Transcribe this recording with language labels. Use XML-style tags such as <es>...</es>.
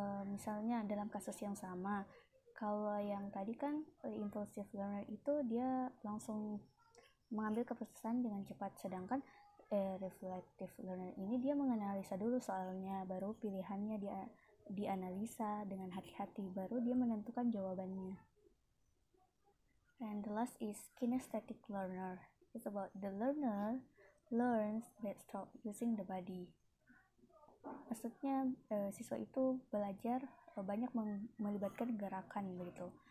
<id>Misalnya dalam kasus yang sama, kalau yang tadi kan impulsive learner itu dia langsung mengambil keputusan dengan cepat, sedangkan reflective learner ini dia menganalisa dulu soalnya, baru pilihannya dia dianalisa dengan hati-hati, baru dia menentukan jawabannya.</id> <en>And the last is kinesthetic learner. It's about the learner learns by using the body.</en> <id>Maksudnya siswa itu belajar banyak melibatkan gerakan begitu.</id>